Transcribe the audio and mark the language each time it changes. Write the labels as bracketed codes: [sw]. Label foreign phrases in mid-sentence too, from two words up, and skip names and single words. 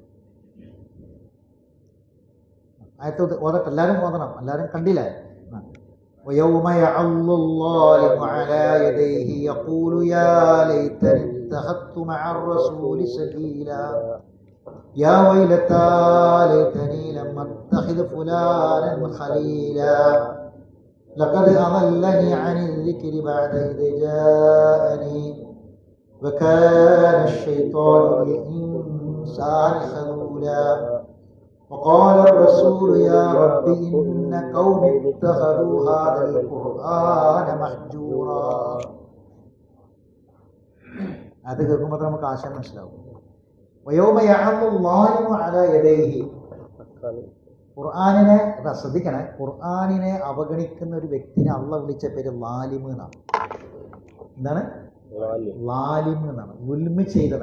[ml] ആയത്ത് ഓതട്ടെ, എല്ലാവരും ഓതണം. എല്ലാവരും കണ്ടില്ലേ? [ar] ويوم يعض الظالم على يديه يقول يا ليتني اتخذت مع الرسول سبيلا يا ويلتى ليتني لم اتخذ فلانا خليلا لقد أضلني عن الذكر بعد إذ جاءني وكان الشيطان للإنسان خذولا وقال الرسول يا رب إن قوم اتخذوا هذا القرآن مهجورا. [ml] അത് കേൾക്കുമ്പോൾ നമുക്ക് ആശയം മനസ്സിലാവും. [ar] ويوم يعض الظالم على يديه. [ml] ഖുർആനിനെ ശ്രദ്ധിക്കണേ, ഖുർആനിനെ അവഗണിക്കുന്ന ഒരു വ്യക്തിനെ അള്ളാഹ് വിളിച്ച പേര് ലാലിമ് എന്നാണ്. എന്താണ്? ലാലിമ് എന്നാണ്. ദുൽമ് ചെയ്തവൻ.